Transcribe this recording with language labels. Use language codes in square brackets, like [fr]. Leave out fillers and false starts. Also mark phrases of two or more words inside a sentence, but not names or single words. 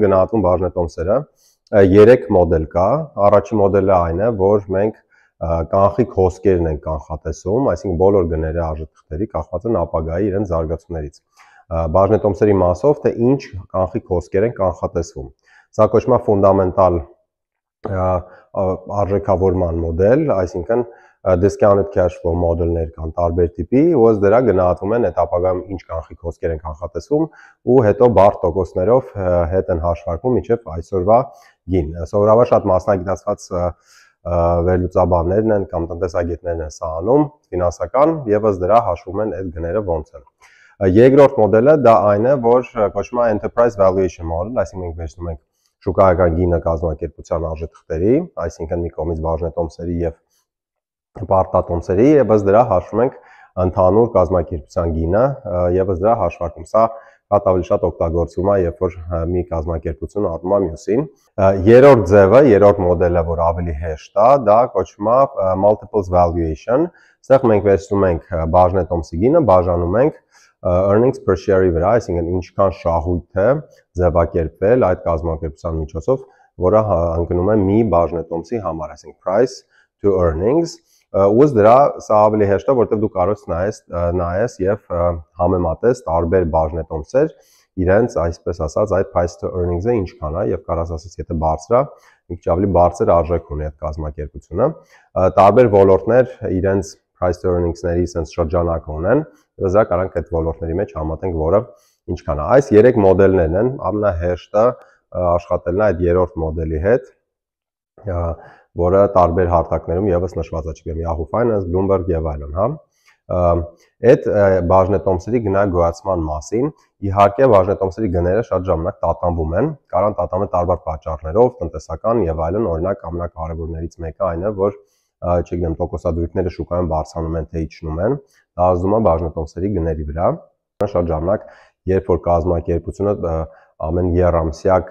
[hy] գնահատվում բաժնետոմսերը։ 3 մոդել կա։ Առաջին մոդելը այն է, որ մենք կանխիկ հոսքերն ենք կանխատեսում, այսինքն բոլոր գները արժեթղթերի կախված են ապագայի իրենց զարգացումներից։ Բաժնետոմսերի մասով, թե ինչ կանխիկ հոսքեր են կանխատեսվում։ Սա կոչվում է ֆունդամենտալ արժեքավորման մոդել, այսինքն [en] discounted cash flow [hy] մոդելներ կան տարբեր տիպի, ըստ դրա գնահատվում են այդ ապագայում ինչ կանխիկ հոսքեր են կանխատեսվում ու հետո բարդ տոկոսներով հետ են հաշվարկվում մինչև այսօրվա գին։ Սովորաբար շատ մասնագիտացված վերլուծաբաններն են կամ տնտեսագետներն են սա անում, ֆինանսական, եւ ըստ դրա հաշվում են այդ գները ոնց են։ Երկրորդ մոդելը դա այն է, որ կոչվում է [en] enterprise valuation model, [hy] այսինքն մենք վերցնում ենք շուկայական գինը կազմակերպության արժեթղթերի, այսինքն մի կողմից բաժնետոմսերի եւ պարտատոմսերի եւ ըստ դրա հաշվում ենք ընդհանուր կազմակերպության գինը եւ ըստ դրա հաշվարկում։ Սա շատ ավելի շատ օգտագործվում է, երբ որ մի կազմակերպություն առնում է մյուսին։ Երրորդ ձևը, երրորդ մոդելը, որ ավելի հեշտ է, դա կոչվում է [en] multiples valuation։ [hy] Այստեղ մենք վերցնում ենք բաժնետոմսի գինը, բաժանում ենք [en] earnings per share- [hy] ի վրա, այսինքն ինչքան շահույթ է ձևակերպվել այդ կազմակերպության միջոցով, որը ընկնում է մի բաժնետոմսի համար, այսինքն [en] price to earnings։ [hy] Ըստ դրա սա ավելի հեշտ է, որովհետև դու կարող ես նայես եւ համեմատես տարբեր բաժնետոմսեր, իրենց այսպես ասած այդ [en] price to earnings- [hy] ը ինչքան է եւ կարաս ասես եթե բարձր է, մի քիչ ավելի բարձր արժեք ունի այդ կազմակերպությունը։ Տարբեր ոլորտներ իրենց [en] price to earnings- [hy] ների sense շրջանակ ունեն, ըստ դրա կարանք այդ ոլորտների մեջ համատենք, որը ինչքան է։ Այս 3 մոդելներն են, ամենահեշտը աշխատելն է այդ երրորդ մոդելի հետ, որը տարբեր հարթակներում եւս նշված է, չգիտեմ, Yahoo Finance, Bloomberg եւ այլն, հա։ Այդ բաժնետոմսերի գնահատման մասին, իհարկե բաժնետոմսերի գները շատ ժամանակ տատանվում են, կարան տատանվել տարբեր պատճառներով, տնտեսական եւ այլն, օրինակ ամենակարևորներից մեկը այն է, որ չգիտեմ, տոկոսադրույքները շուկայում բարձրանում են թե իջնում են, դա ազդում է բաժնետոմսերի գների վրա։ Շատ ժամանակ, երբ որ կազմակերպությունը ամեն եռամսյակ